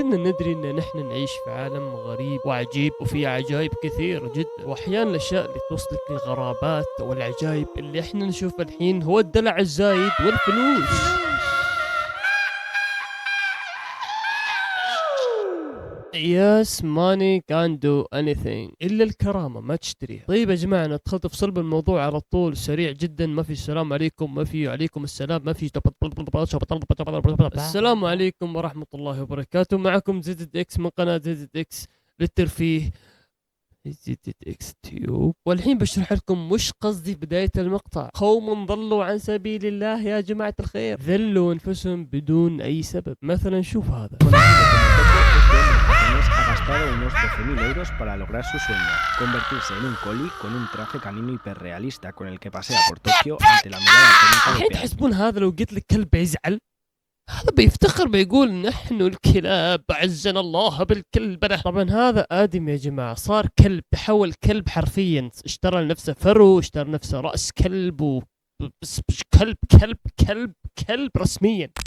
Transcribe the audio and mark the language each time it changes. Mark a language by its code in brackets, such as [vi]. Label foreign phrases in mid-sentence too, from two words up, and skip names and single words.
[ar] كلنا ندري ان نحن نعيش في عالم غريب وعجيب وفيه عجائب كثيرة جدا، واحيانا الاشياء اللي توصلك الغرابات والعجائب اللي احنا نشوفها الحين هو الدلع الزايد والفلوس. [en] Yes, money can't do anything [ar] إلا الكرامة ما تشتريها. طيب يا جماعة أنا دخلت في صلب الموضوع على طول سريع جدا، ما في السلام عليكم، ما في عليكم السلام، ما في السلام عليكم ورحمة الله وبركاته. معكم زد اكس من قناة زد اكس للترفيه زد اكس تيوب، والحين بشرح لكم وش قصدي بداية المقطع. قوم ضلوا عن سبيل الله يا جماعة الخير، ذلوا أنفسهم بدون أي سبب. مثلا شوف هذا [es] ha gastado unos 12.000 euros para lograr su sueño, convertirse en un coli con un traje canino hiperrealista con el que pasea por Tokio ante la mirada atónita [ar] الحين [es] de Pearl. [ar] تحسبون هذا لو قلت لك كلب بيزعل؟ هذا بيفتخر بيقول نحن الكلاب عزنا الله بالكلب. طبعا هذا آدم يا جماعة، صار كلب، تحول كلب حرفيا، اشترى لنفسه فرو، اشترى نفسه رأس كلب بس كلب كلب كلب كلب رسميا.